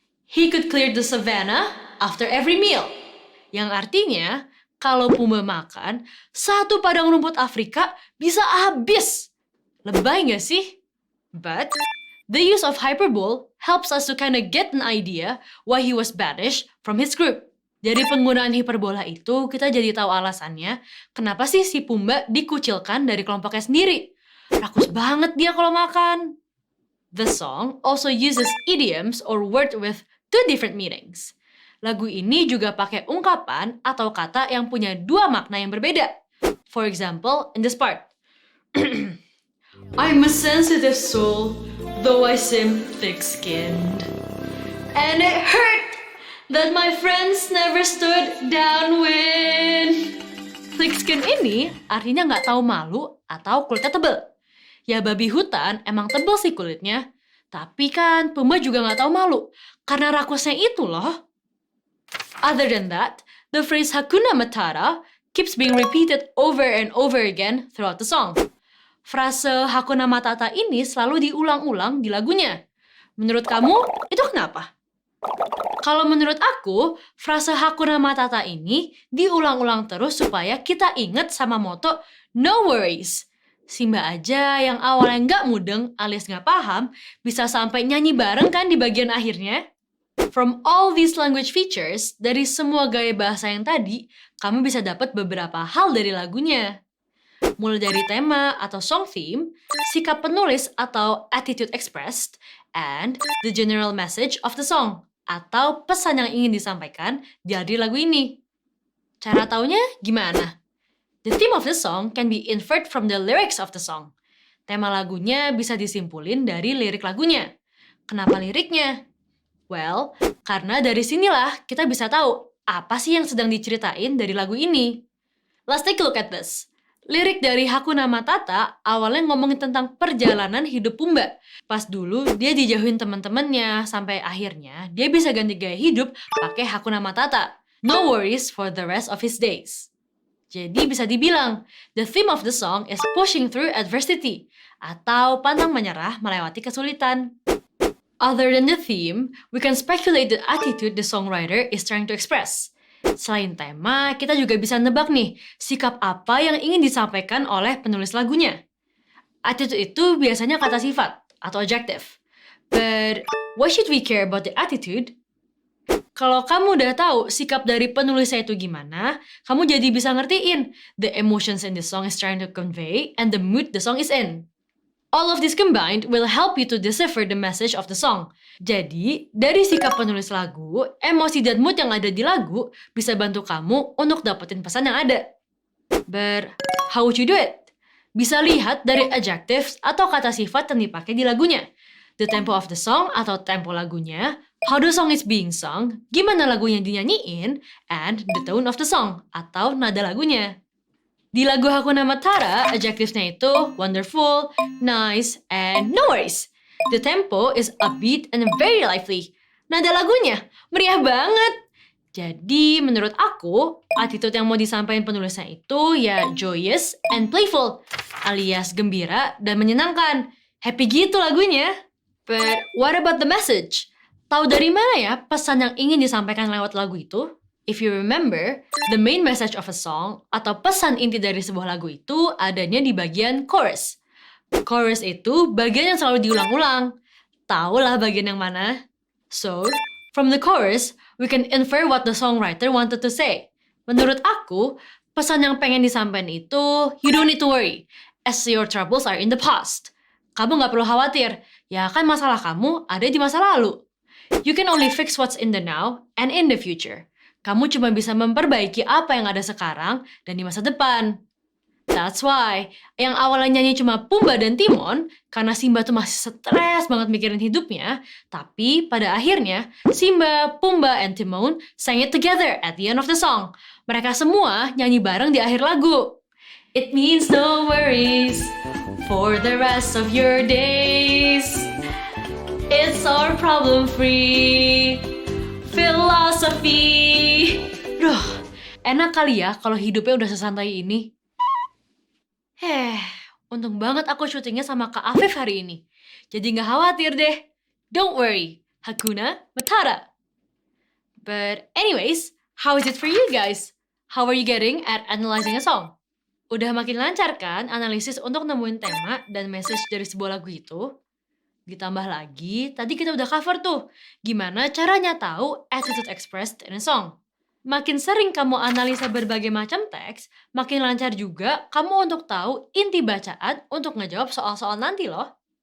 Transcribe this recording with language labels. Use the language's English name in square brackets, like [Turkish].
[English] He could clear the savannah after every meal. [Indonesian] Yang artinya, kalau Pumbaa makan, satu padang rumput Afrika bisa habis. Lebay nggak sih? [English] But, the use of hyperbole helps us to kind of get an idea why he was banished from his group. [Indonesian] Dari penggunaan hiperbola itu, kita jadi tahu alasannya kenapa sih si Pumba dikucilkan dari kelompoknya sendiri. Rakus banget dia kalau makan. [English] The song also uses idioms or word with two different meanings. [Indonesian] Lagu ini juga pakai ungkapan atau kata yang punya dua makna yang berbeda. [English] For example, in this part. I'm a sensitive soul, though I seem thick-skinned. And it hurt that my friends never stood downwind. [Indonesian] Thick skin ini artinya nggak tahu malu atau kulitnya tebel. Ya babi hutan emang tebel sih kulitnya. Tapi kan Pumba juga nggak tahu malu karena rakusnya itu loh. [English] Other than that, the phrase Hakuna Matata keeps being repeated over and over again throughout the song. [Indonesian] Frase Hakuna Matata ini selalu diulang-ulang di lagunya. Menurut kamu, itu kenapa? Kalau menurut aku, frase Hakuna Matata ini diulang-ulang terus supaya kita ingat sama moto No Worries. Simba aja yang awalnya nggak mudeng alias nggak paham, bisa sampai nyanyi bareng kan di bagian akhirnya? [English] From all these language features, [Indonesian] dari semua gaya bahasa yang tadi, kamu bisa dapat beberapa hal dari lagunya. Mulai dari tema atau [English] song theme, [Indonesian] sikap penulis atau [English] attitude expressed, and the general message of the song, [Indonesian] atau pesan yang ingin disampaikan dari lagu ini. Cara taunya gimana? [English] The theme of the song can be inferred from the lyrics of the song. [Indonesian] Tema lagunya bisa disimpulin dari lirik lagunya. Kenapa liriknya? Well, karena dari sinilah kita bisa tahu apa sih yang sedang diceritain dari lagu ini. [English] Let's take a look at this. [Indonesian] Lirik dari Hakuna Matata awalnya ngomongin tentang perjalanan hidup Pumba. Pas dulu dia dijauhin teman-temannya, sampai akhirnya dia bisa ganti gaya hidup pakai Hakuna Matata. [English] No worries for the rest of his days. [Indonesian] Jadi bisa dibilang, [English] the theme of the song is pushing through adversity, [Indonesian] atau pantang menyerah melewati kesulitan. [English] Other than the theme, we can speculate the attitude the songwriter is trying to express. [Indonesian] Selain tema, kita juga bisa nebak nih, sikap apa yang ingin disampaikan oleh penulis lagunya. Attitude itu biasanya kata sifat atau adjective. [English] But why should we care about the attitude? [Indonesian] Kalau kamu udah tahu sikap dari penulisnya itu gimana, kamu jadi bisa ngertiin [English] the emotions in the song is trying to convey and the mood the song is in. All of this combined will help you to decipher the message of the song. [Indonesian] Jadi, dari sikap penulis lagu, emosi dan mood yang ada di lagu bisa bantu kamu untuk dapetin pesan yang ada. [English] But how would you do it? [Indonesian] Bisa lihat dari adjectives atau kata sifat yang dipakai di lagunya. [English] The tempo of the song [Indonesian] atau tempo lagunya, [English] how the song is being sung, [Indonesian] gimana lagunya dinyanyiin, [English] and the tone of the song [Indonesian] atau nada lagunya. Di lagu Hakuna Matata, adjectives-nya itu wonderful, nice, and no worries. [English] The tempo is upbeat and very lively. [Indonesian] Nada lagunya meriah banget. Jadi menurut aku, attitude yang mau disampaikan penulisnya itu ya [English] joyous and playful, [Indonesian] alias gembira dan menyenangkan. Happy gitu lagunya. [English] But what about the message? [Indonesian] Tahu dari mana ya pesan yang ingin disampaikan lewat lagu itu? [English] If you remember, the main message of a song [Indonesian] atau pesan inti dari sebuah lagu itu adanya di bagian chorus. Chorus itu bagian yang selalu diulang-ulang. Tahu lah bagian yang mana? [English] So, from the chorus, we can infer what the songwriter wanted to say. [Indonesian] Menurut aku, pesan yang pengen disampaikan itu, [English] you don't need to worry, as your troubles are in the past. [Indonesian] Kamu nggak perlu khawatir, ya kan masalah kamu ada di masa lalu. [English] You can only fix what's in the now and in the future. [Indonesian] Kamu cuma bisa memperbaiki apa yang ada sekarang dan di masa depan. [English] That's why, [Indonesian] yang awalnya nyanyi cuma Pumba dan Timon, karena Simba tuh masih stres banget mikirin hidupnya, tapi pada akhirnya, [English] Simba, Pumba, and Timon sang it together at the end of the song. [Indonesian] Mereka semua nyanyi bareng di akhir lagu. [English] It means no worries for the rest of your days. It's our problem-free philosophy. [Indonesian] Duh, enak kali ya kalau hidupnya udah sesantai ini. Untung banget aku syutingnya sama Kak Afif hari ini. Jadi nggak khawatir deh. [English] Don't worry, Hakuna Matata. But anyways, how is it for you guys? How are you getting at analyzing a song? [Indonesian] Udah makin lancar kan analisis untuk nemuin tema dan message dari sebuah lagu itu? Ditambah lagi, tadi kita udah cover tuh, gimana caranya tahu [English] attitude expressed in a song. [Indonesian] Makin sering kamu analisa berbagai macam teks, makin lancar juga kamu untuk tahu inti bacaan untuk ngejawab soal-soal nanti loh.